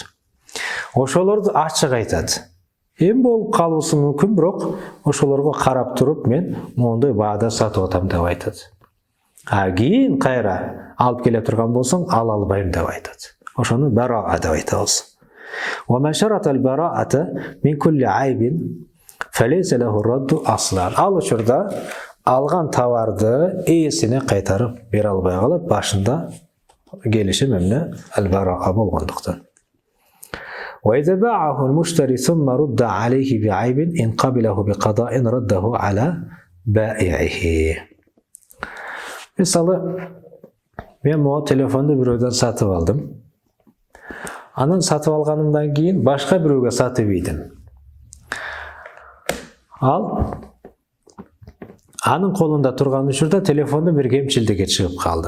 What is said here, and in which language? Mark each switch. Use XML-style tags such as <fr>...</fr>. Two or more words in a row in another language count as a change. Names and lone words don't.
<ky>Ошолорду ачык айтат. Эми болуп калуусу мүмкүн, бирок ошолорго карап туруп мен моундай баада сатып атам деп айтат. А кийин кайра алып келе турган болсоң, ала албайм деп айтат. Ошону бараа деп айтабыз.</ky> <ar>ومن شرط البراءة من كل عيب فليس له الرد أصلا.</ar> <ky>Ал учурда алган товарды ээсине кайтарып бере албай калат, башында келишим эмне албараа болгондуктан.</ky> <ar>وإذا باعه المشتري ثم رد عليه بعيب إن قبله بقضاء رده على بائعه.</ar> <ky>Мисалы, мен могу телефонду бирөөдөн сатып алдым. Анан сатып алганымдан кийин башка бирөөгө сатып ийдим. Ал анын колунда турган учурда телефондун бир кемчилдиги чыгып калды.</ky>